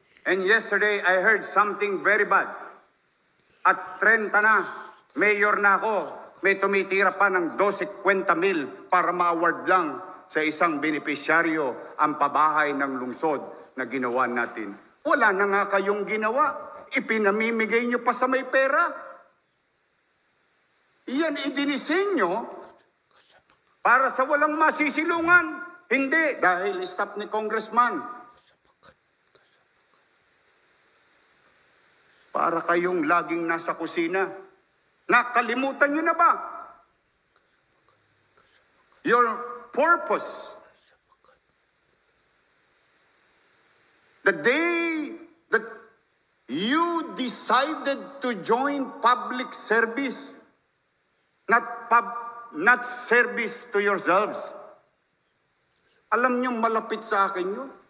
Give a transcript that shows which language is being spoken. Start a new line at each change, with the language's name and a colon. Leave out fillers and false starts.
English: And yesterday, I heard something very bad.
Filipino: At 30 na, mayor na ako, may tumitira pa ng 12-20 para ma-award lang sa isang benepisyaryo ang pabahay ng lungsod na ginawa natin. Wala na nga kayong ginawa. Ipinamimigay nyo pa sa may pera. Iyan idinisenyo para sa walang masisilungan. Hindi, dahil staff ni Congressman. Para kayong laging nasa kusina. Nakalimutan nyo na ba?
English: Your purpose. The day that you decided to join public service, not service to yourselves.
Filipino: Alam nyo, malapit sa akin yun.